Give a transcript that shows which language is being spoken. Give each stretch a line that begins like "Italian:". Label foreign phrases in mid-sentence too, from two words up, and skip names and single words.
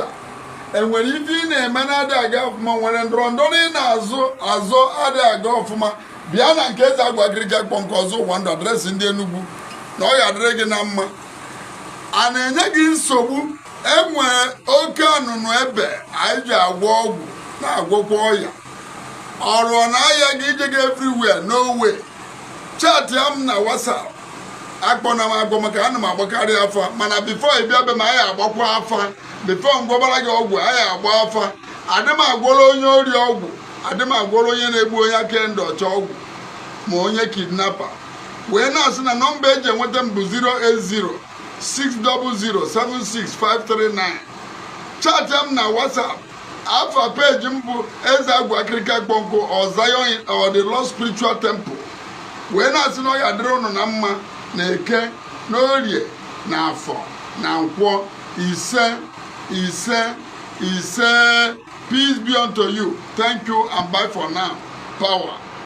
Igbo: Enwere ife ị na-eme na adị aga ọfụma nwere ndọrọndọrọ ị na-azụ adị aga ọfụma bịa na nke eze agwa akịrịka kpọnkụ ọzọ ụwa ndụ adreesị ndị Enugu na ọ ga-adịrị gị na mma. A na-enye gị nsogbu. Enwere oke anụnụ ebe anyị ji agwọ ọgwụ na-agwọkwa ọya. Ọrụ na ahịa gị ije gị
English: everywhere no way.
Igbo: Chat ya m na WhatsApp. Akpọna m agwọ maka ana m agbakarị afa. Mana before ị bịa be m anyị agbakwa afa. Before m gwọbara gị ọgwụ anyị agba afa. Adị m agwọrọ onye ori ọgwụ. Adị m agwọrọ onye na-egbu onye aka ndị ọcha ọgwụ. Ma onye kidnapper. Wee na-asị na nọmba eji enweta m bụ 08060076539. Chat ya m na WhatsApp. Afa page m bụ Eze Agwa Akịrịka Kpọnkụ or Zion or the Lord Spiritual Temple. Wee na-asị na ọ ya dịrị ụnụ na mma na Eke na Orie na Afọ na Nkwọ ise.
English: Peace be unto you. Thank you and bye for now. Power.